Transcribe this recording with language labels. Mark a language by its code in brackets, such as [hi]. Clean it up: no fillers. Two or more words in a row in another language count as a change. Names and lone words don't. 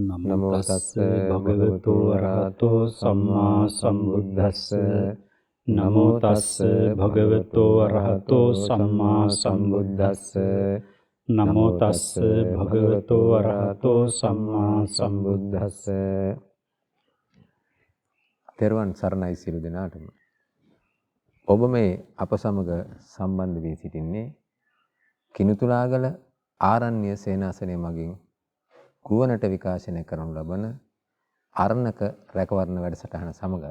[pi] නමෝ තස්ස භගවතු වරහතෝ සම්මා සම්බුද්දස්ස නමෝ තස්ස භගවතු වරහතෝ සම්මා සම්බුද්දස්ස නමෝ තස්ස භගවතු වරහතෝ සම්මා සම්බුද්දස්ස. [si] තෙරුවන් සරණයි සියලු දෙනාටම. ඔබ මේ අප සමග සම්බන්ධ වී සිටින්නේ කිනුතුලාගල ආරණ්‍ය සේනාසනය මගින් ගුවනට විකාශනය කරනු ලබන අරණක රැකවරණ වැඩසටහන සමගයි.